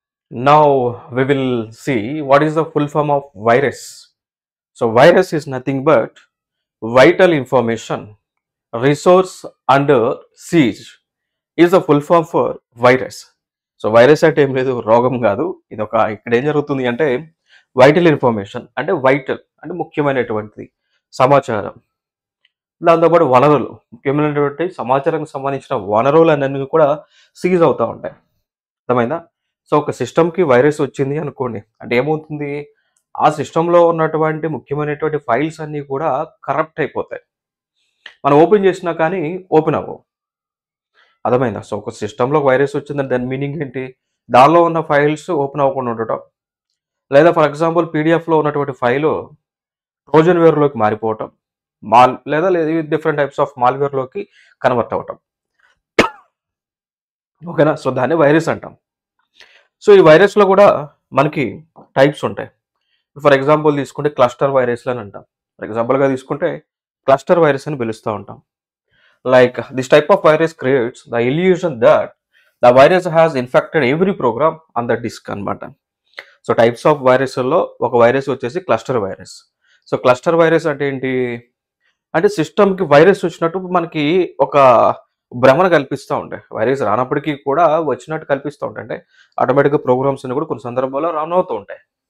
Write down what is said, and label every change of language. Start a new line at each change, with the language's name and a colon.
English: Now we will see what is the full form of virus. So virus is nothing but vital information resource under siege is the full form for virus.
Telugu: So virus అంటే ఏం లేదు, రోగం కాదు. ఇది ఒక ఇక్కడ ఏం జరుగుతుంది అంటే వైటల్ ఇన్ఫర్మేషన్ అంటే వైటల్ అంటే ముఖ్యమైనటువంటిది సమాచారం, దాంతోపాటు వనరులు, ముఖ్యమైనటువంటి సమాచారానికి సంబంధించిన వనరులు అన్నీ కూడా సీజ్ అవుతూ ఉంటాయి. అర్థమైందా? సో ఒక సిస్టమ్‌కి వైరస్ వచ్చింది అనుకోండి. అంటే ఏమవుతుంది? ఆ సిస్టమ్‌లో ఉన్నటువంటి ముఖ్యమైనటువంటి ఫైల్స్ అన్నీ కూడా కరప్ట్ అయిపోతాయి. మనం ఓపెన్ చేసినా కానీ ఓపెన్ అవ్వవు. అర్థమైందా? సో ఒక సిస్టమ్‌లో వైరస్ వచ్చిందంటే దాని మీనింగ్ ఏంటి? దానిలో ఉన్న ఫైల్స్ ఓపెన్ అవ్వకుండా ఉండటం. లేదా ఫర్ ఎగ్జాంపుల్ పీడీఎఫ్‌లో ఉన్నటువంటి ఫైలు ట్రోజన్ వేర్‌లోకి మారిపోవటం. లేదా డిఫరెంట్ టైప్స్ ఆఫ్ మాల్‌వేర్‌లోకి కన్వర్ట్ అవ్వటం. ఓకేనా? సో దాన్ని వైరస్ అంటాం. సో ఈ వైరస్‌లో కూడా మనకి టైప్స్ ఉంటాయి. ఫర్ ఎగ్జాంపుల్ తీసుకుంటే క్లస్టర్ వైరస్‌లు అని అంటాం. ఫర్ ఎగ్జాంపుల్‌గా తీసుకుంటే క్లస్టర్ వైరస్ అని పిలుస్తూ ఉంటాం.
English: Like this type of virus creates the illusion that the virus has infected every program on the disk
Telugu: అనమాట. సో టైప్స్ ఆఫ్ వైరస్లో ఒక వైరస్ వచ్చేసి cluster virus. So cluster virus అంటే ఏంటి? అంటే సిస్టమ్కి వైరస్ వచ్చినట్టు మనకి ఒక భ్రమను కల్పిస్తూ ఉంటాయి. వైరస్ రానప్పటికీ కూడా వచ్చినట్టు కల్పిస్తూ ఉంటాయి. అంటే ఆటోమేటిక్గా ప్రోగ్రామ్స్ అన్ని కూడా కొన్ని సందర్భాల్లో రన్ అవుతూ ఉంటాయి.